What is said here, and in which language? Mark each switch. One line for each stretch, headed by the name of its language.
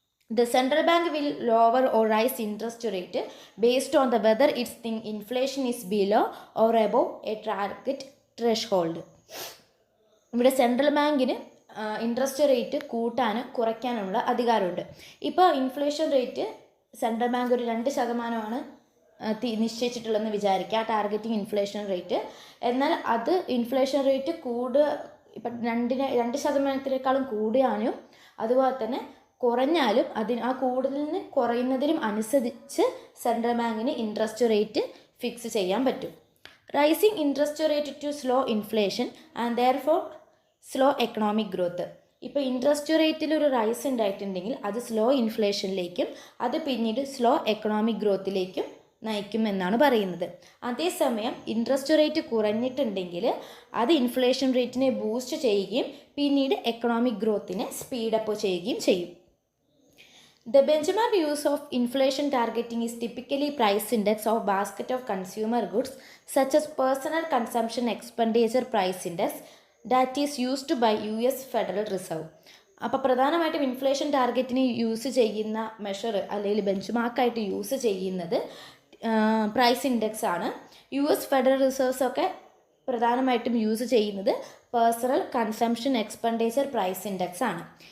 English: The central bank will lower or raise interest rate based on the whether its inflation is below or above a target threshold.
Malayalam: ഇവിടെ central ബാങ്കിന് interest rate കൂട്ടാനും കുറയ്ക്കാനുള്ള അധികാരമുണ്ട്. ഇപ്പോൾ inflation rate central bank ഒരു 2% നിശ്ചയിച്ചിട്ടുള്ളതെന്ന് വിചാരിക്കുക, targeting inflation rate. എന്നാൽ അത് ഇൻഫ്ലേഷൻ റേറ്റ് ഇപ്പം 2% കൂടുകയാനും അതുപോലെ തന്നെ കുറഞ്ഞാലും ആ കൂടുതലിന് കുറയുന്നതിനും അനുസരിച്ച് സെൻട്രൽ ബാങ്കിന് ഇൻട്രസ്റ്റ് റേറ്റ് ഫിക്സ് ചെയ്യാൻ പറ്റും.
English: Rising interest rate to slow inflation and therefore slow economic growth.
Malayalam: ഇപ്പോൾ ഇൻട്രസ്റ്റ് റേറ്റിൽ ഒരു റൈസ് ഉണ്ടായിട്ടുണ്ടെങ്കിൽ അത് സ്ലോ ഇൻഫ്ലേഷനിലേക്കും അത് പിന്നീട് സ്ലോ എക്കണോമിക് ഗ്രോത്തിലേക്കും നയിക്കും എന്നാണ് പറയുന്നത്. അതേസമയം ഇൻട്രസ്റ്റ് റേറ്റ് കുറഞ്ഞിട്ടുണ്ടെങ്കിൽ അത് ഇൻഫ്ലേഷൻ റേറ്റിനെ ബൂസ്റ്റ് ചെയ്യുകയും പിന്നീട് എക്കണോമിക് ഗ്രോത്തിനെ സ്പീഡപ്പ് ചെയ്യുകയും ചെയ്യും.
English: The benchmark use of inflation targeting is typically price index of basket of consumer goods such as personal consumption expenditure price index that is used by US Federal Reserve.
Malayalam: അപ്പോൾ പ്രധാനമായിട്ടും inflation ടാർഗറ്റിന് use ചെയ്യുന്ന measure അല്ലെങ്കിൽ bench മാർക്കായിട്ട് use ചെയ്യുന്നത് price index ആണ്. US federal reserves ഒക്കെ പ്രധാനമായിട്ടും use ചെയ്യുന്നത് personal consumption expenditure price index ആണ്.